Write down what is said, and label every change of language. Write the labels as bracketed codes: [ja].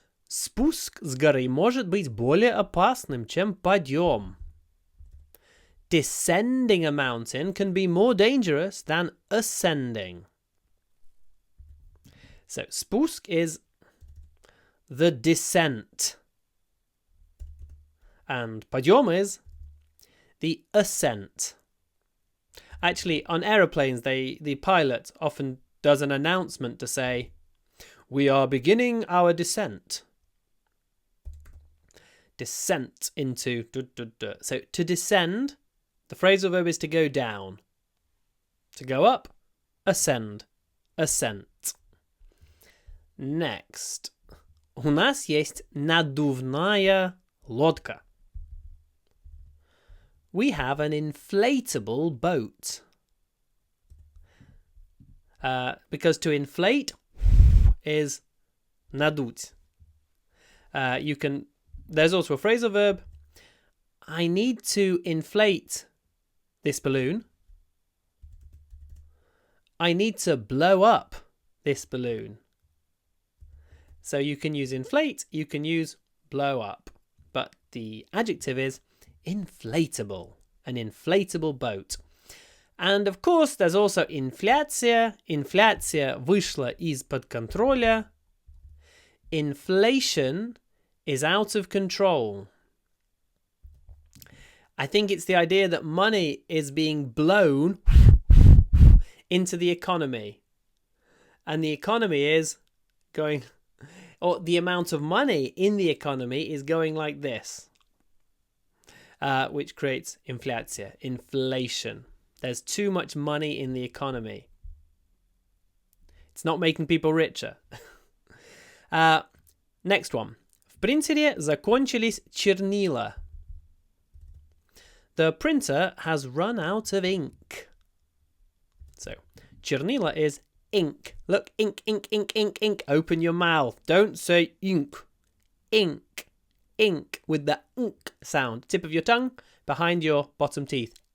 [ru] Спуск с горы может быть более опасным, чем подъем. [en] Descending a mountain can be more dangerous than ascending. So, спуск is the descent. And подъем is the ascent. Actually, on aeroplanes, the pilot often does an announcement to say, "We are beginning our descent." Descent into... So, to descend, the phrasal verb is to go down. To go up, ascend, ascent. Next. [ru] У нас есть надувная лодка. [en] We have an inflatable boat. Because to inflate is надуть. There's also a phrasal verb. I need to inflate this balloon. I need to blow up this balloon. So you can use inflate, you can use blow up. But the adjective is inflatable, an inflatable boat. And of course, there's also инфляция. [ru] Инфляция вышла из-под контроля. [en] Inflation is out of control. I think it's the idea that money is being blown into the economy. And the economy is going... or the amount of money in the economy is going like this, which creates inflacja, inflation. There's too much money in the economy. It's not making people richer. Next one. [ru] В принтере закончились чернила. [en] The printer has run out of ink. So, чернила is ink. Look, ink, ink, ink, ink, ink. Open your mouth. Don't say ink. Ink. Ink with the ink sound. Tip of your tongue behind your bottom teeth.